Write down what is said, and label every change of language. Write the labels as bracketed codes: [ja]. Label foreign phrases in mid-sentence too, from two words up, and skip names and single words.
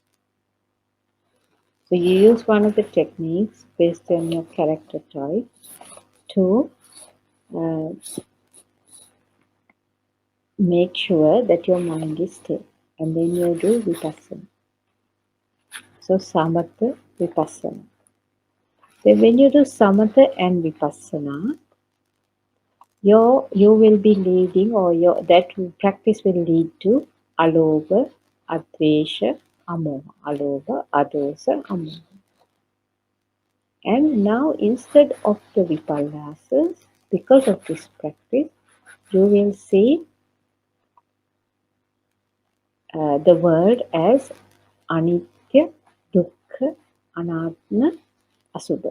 [en] So you use one of the techniques based on your character type to make sure that your mind is still. And then you do vipassana. [pi] So samatha, vipassana. [en] Then when you do samatha and vipassana, you will be leading, or that practice will lead to [pi] alobha, advesha, amoha. Alobha, adosa, amoha. [en] And now instead of the vipalasas, because of this practice, you will see the world as [pi] Anitya, Dukkha, Anatma, Asubha.